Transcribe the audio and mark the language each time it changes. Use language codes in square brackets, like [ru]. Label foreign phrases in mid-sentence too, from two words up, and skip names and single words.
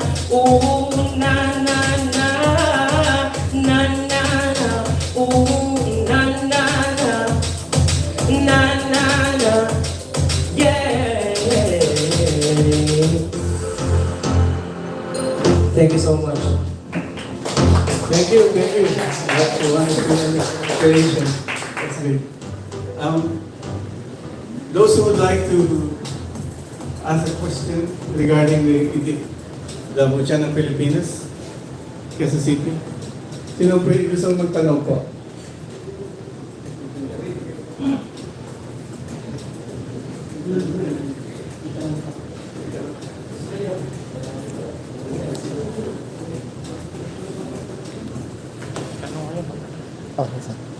[en] Ooh, na na na, na na na. Ooh, na na na, na na na. Yeah. Thank you so much. Thank you, thank you. That's a wonderful inspiration. That's good. Those who would like to ask a question regarding the Mutya ng Pilipinas, Quezon City. [tl] Sino pwede gusto magtanong po? Oh, isa.